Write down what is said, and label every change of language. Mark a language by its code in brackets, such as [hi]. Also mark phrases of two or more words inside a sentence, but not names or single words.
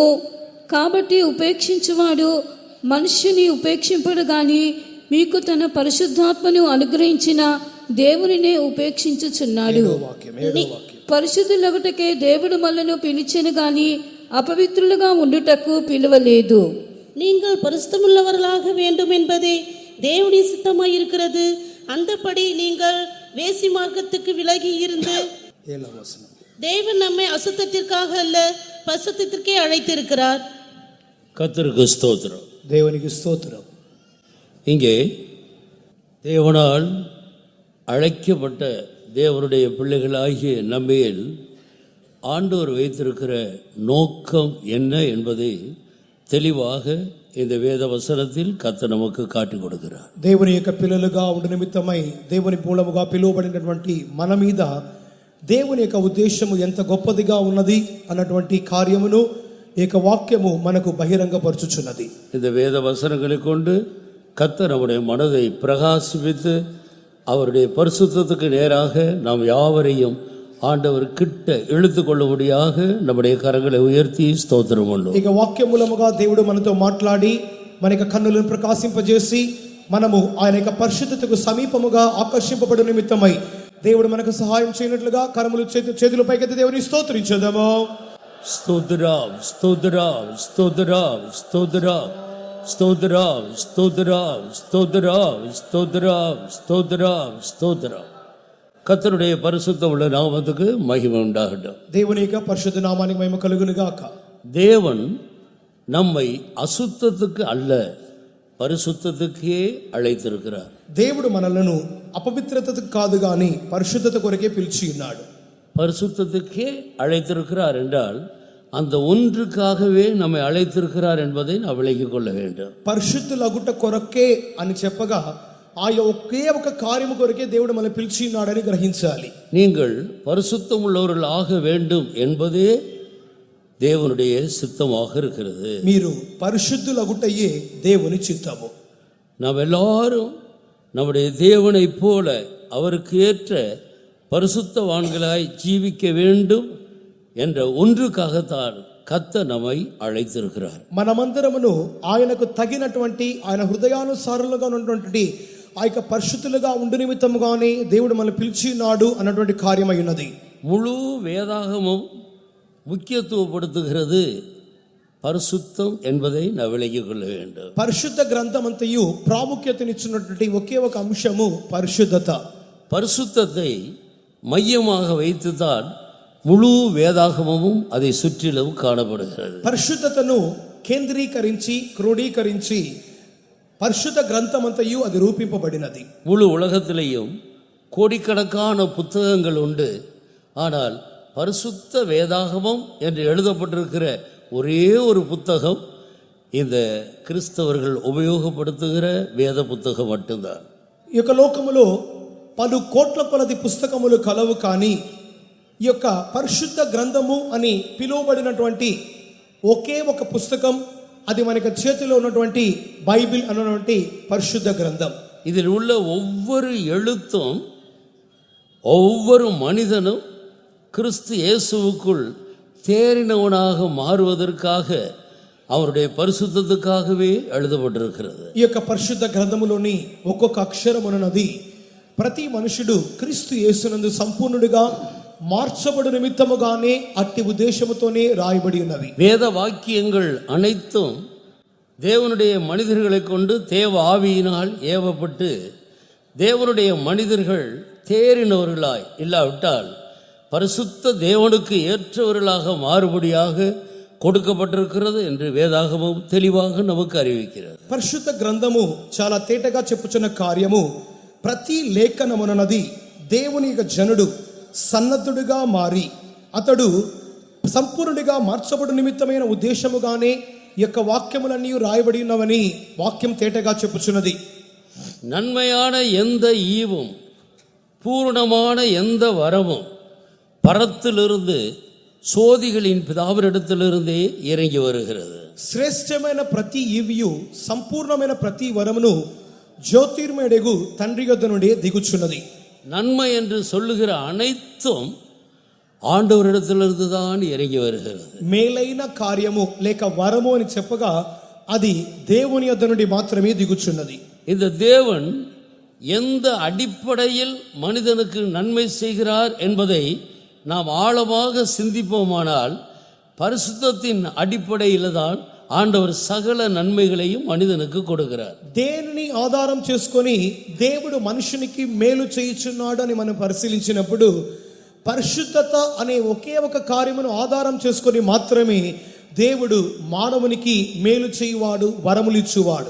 [te] కాబట్టి ఉపేక్షించువాడు మనుష్యుని ఉపేక్షింపడు గాని మీకు తన పరిశుద్ధాత్మను అనుగ్రహించిన దేవునినే ఉపేక్షించుచున్నాడు. పరిశుద్ధులగుటకే దేవుడు మనలను పిలిచెను గాని అపవిత్రులుగా ఉండుటకు పిలువలేదు. [ta] நீங்கள் பரிசுத்தமுள்ளவர்களாக வேண்டும் என்பதே தேவனுடைய சித்தமாய் இருக்கிறது. அந்தபடி நீங்கள் வேசி மார்க்கத்துக்கு விலகி இருந்து தேவன் நம்மை அசுத்தத்திற்காக அல்ல பரிசுத்தத்திற்கே அழைத்திருக்கிறார். கர்த்தருக்கு ஸ்தோத்திரம். [te] దేవునికి స్తోత్రం. [ta] இங்கே தேவனால் அழைக்கப்பட்ட தேவனுடைய பிள்ளைகளாகிய நம்மேல் ஆண்டவர் வைத்திருக்கிற நோக்கம் என்ன என்பதை தெளிவாக இந்த வேத வசனத்தில் கர்த்தர் நமக்கு காட்டிக் கொடுக்கிறார். [te] దేవుని యొక్క పిల్లలుగా ఉండు నిమిత్తమై దేవుని మూలముగా పిలువబడినటువంటి మన మీద దేవుని యొక్క ఉద్దేశము ఎంత గొప్పదిగా ఉన్నది అన్నటువంటి కార్యమును ఈ యొక్క వాక్యము మనకు బహిరంగపరచుచున్నది. [ta] இந்த வேத வசனங்களை கொண்டு கர்த்தர் நம்முடைய மனதை பிரகாசிப்பித்து அவருடைய பரிசுத்தத்துக்கு நேராக நாம் யாவரையும் ஆண்டவர் கிட்ட இழுத்து கொள்ளும்படியாக நம்முடைய கரங்களை உயர்த்தி స్తోత్రం பண்ணுவோம். [te] ఇక వాక్యం మూలముగా దేవుడు మనతో మాట్లాడి మన యొక్క కన్నులను ప్రకాశింపజేసి మనము ఆయన యొక్క పరిశుద్ధతకు సమీపముగా ఆకర్షింపబడు నిమిత్తమై దేవుడు మనకు సహాయం చేయనట్లుగా కరములు చేతుల పైకెత్తి దేవుని స్తోత్రించుదాము. స్తోత్రం స్తోత్రం స్తోత్రం స్తోత్రం స్తోత్రం స్తోత్రం స్తోత్రం స్తోత్రం స్తోత్రం స్తోత్రం. [ta] கர்த்தருடைய பரிசுத்த உள்ள நாமத்துக்கு மகிமை உண்டாகட்டும். [te] దేవుని యొక్క పరిశుద్ధ నామానికి మహిమ కలుగును గాక. [ta] தேவன் நம்மை அசுத்தத்துக்கு அல்ல பரிசுத்தத்துக்கே அழைத்திருக்கிறார். [te] దేవుడు మనలను అపవిత్రతకు కాదు గాని పరిశుద్ధత కొరకే పిలిచి ఉన్నాడు. [ta] பரிசுத்தத்துக்கே அழைத்திருக்கிறார் என்றால் அந்த ஒன்றுக்காகவே நம்மை அழைத்திருக்கிறார் என்பதை நாம் விளங்கிக் கொள்ள வேண்டும். [te] పరిశుద్ధులగుట కొరకే అని చెప్పగా ఆ ఒకే ఒక కార్యము కొరకే దేవుడు మనల్ని పిలిచి ఉన్నాడని గ్రహించాలి. [ta] நீங்கள் பரிசுத்தம் உள்ளவர்கள் ஆக வேண்டும் என்பதே தேவனுடைய சித்தமாக இருக்கிறது. [te] మీరు పరిశుద్ధులగుటయే దేవుని చిత్తము. [ta] நாம் எல்லாரும் நம்முடைய தேவனைப் போல அவருக்கு ஏற்ற பரிசுத்தவான்களாய் ஜீவிக்க வேண்டும் என்ற ஒன்றுக்காகத்தான் கர்த்தர் நம்மை அழைத்திருக்கிறார். [te] మనమందరమును ఆయనకు తగినటువంటి ఆయన హృదయానుసారులుగా ఉన్నటువంటి ఆ యొక్క పరిశుద్ధులుగా ఉండు నిమిత్తముగానే దేవుడు మనల్ని పిలిచి ఉన్నాడు అన్నటువంటి కార్యమై ఉన్నది. [ta] முழு வேதாகமும் முக்கியத்துவப்படுத்துகிறது பரிசுத்தம் என்பதை நாம் விளங்கிக் கொள்ள வேண்டும். [te] పరిశుద్ధ గ్రంథమంతయు ప్రాముఖ్యతనిచ్చినటువంటి ఒకే ఒక అంశము పరిశుద్ధత. [ta] பரிசுத்தத்தை மையமாக வைத்துதான் முழு வேதாகமும் அதை சுற்றிலும் காணப்படுகிறது. [te] పరిశుద్ధతను కేంద్రీకరించి క్రోడీకరించి పరిశుద్ధ గ్రంథమంతయు అది రూపింపబడినది. [ta] முழு உலகத்திலேயும் கோடிக்கணக்கான புத்தகங்கள் உண்டு. ஆனால் பரிசுத்த வேதாகமம் என்று எழுதப்பட்டிருக்கிற ஒரே ஒரு புத்தகம் இந்த கிறிஸ்தவர்கள் உபயோகப்படுத்துகிற வேத புத்தகம் மட்டும்தான். [te] ఈ యొక్క లోకములో పలు కోట్ల కొలది పుస్తకములు కలవు, కానీ ఈ యొక్క పరిశుద్ధ గ్రంథము అని పిలువబడినటువంటి ఒకే ఒక పుస్తకం, అది మనకి చేతిలో ఉన్నటువంటి బైబిల్ అన్నటువంటి పరిశుద్ధ గ్రంథం. [ta] இதில் உள்ள ஒவ்வொரு எழுத்தும் ஒவ்வொரு மனிதனும் கிறிஸ்து இயேசுவுக்குள் தேறினவனாக மாறுவதற்காக அவருடைய பரிசுத்தத்துக்காகவே எழுதப்பட்டிருக்கிறது. [te] ఈ యొక్క పరిశుద్ధ గ్రంథములోని ఒక్కొక్క అక్షరమున్నది ప్రతి మనుషుడు క్రీస్తు యేసునందు సంపూర్ణుడిగా మార్చబడు నిమిత్తముగానే అట్టి ఉద్దేశముతోనే రాయబడి ఉన్నవి. [ta] வேத வாக்கியங்கள் அனைத்தும் தேவனுடைய மனிதர்களை கொண்டு தேவ ஆவியினால் ஏவப்பட்டு தேவனுடைய மனிதர்கள் தேறினவர்களாய் இல்லாவிட்டால் பரிசுத்த தேவனுக்கு ஏற்றவர்களாக மாறுபடியாக கொடுக்கப்பட்டிருக்கிறது என்று வேதாகமம் தெளிவாக நமக்கு அறிவிக்கிறது. [te] పరిశుద్ధ గ్రంథము చాలా తేటగా చెప్పుచున్న కార్యము ప్రతి లేఖనమునది దేవుని యొక్క జనుడు సన్నద్ధుడిగా మారి అతడు సంపూర్ణుడిగా మార్చబడు నిమిత్తమైన ఉద్దేశముగానే ఈ యొక్క వాక్యములన్నీ రాయబడి ఉన్నవని వాక్యం తేటగా చెప్పుచున్నది. [ta] நன்மையான எந்த ஈவும் பூரணமான எந்த வரமும் பரத்திலிருந்து சோதிகளின் பிதாவினிடத்திலிருந்தே இறங்கி வருகிறது. [te] శ్రేష్టమైన ప్రతి ఈవియు సంపూర్ణమైన ప్రతి వరమును జ్యోతిర్మయుడగు తండ్రి యొద్ద నుండి దిగుచున్నది. [ta] நன்மை என்று சொல்லுகிற அனைத்தும் ஆண்டவரிடத்திலிருந்து தான் இறங்கி வருகிறது. [te] మేలైన కార్యము లేక వరము అని చెప్పగా అది దేవుని యొద్ద నుండి మాత్రమే దిగుచున్నది. [ta] இந்த தேவன் எந்த அடிப்படையில் மனிதனுக்கு நன்மை செய்கிறார் என்பதை நாம் ஆழமாக சிந்திப்போமானால் பரிசுத்தத்தின் அடிப்படையில் தான் ஆண்டவர் சகல நன்மைகளையும் மனிதனுக்கு கொடுக்கிறார். [te] దేనిని ఆధారం చేసుకొని దేవుడు మనుషునికి మేలు చేయుచున్నాడు అని మనం పరిశీలించినప్పుడు పరిశుద్ధత అనే ఒకే ఒక కార్యమును ఆధారం చేసుకొని మాత్రమే దేవుడు మానవునికి మేలు చేయువాడు, వరములు ఇచ్చువాడు.